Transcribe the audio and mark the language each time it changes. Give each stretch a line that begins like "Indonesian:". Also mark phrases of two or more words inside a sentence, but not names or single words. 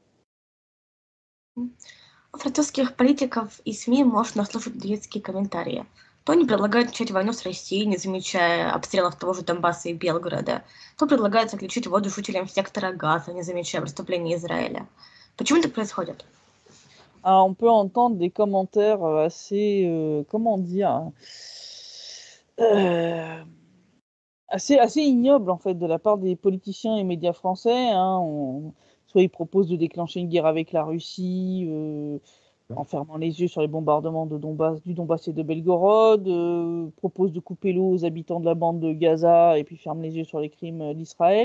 Russian: У французских политиков и СМИ можно слушать детские комментарии. То они предлагают начать войну с Россией, не замечая обстрелов того же Донбасса и Белгорода, то предлагают отключить воду жителям сектора Газа, не замечая преступлений Израиля. Почему так происходит?
French: On peut entendre des commentaires assez, comment dire, assez ignobles en fait de la part des politiciens et médias français. Soit ils proposent de déclencher une guerre avec la Russie, en fermant les yeux sur les bombardements du Donbass et de Belgorod, proposent de couper l'eau aux habitants de la bande de Gaza et puis ferment les yeux sur les crimes d'Israël.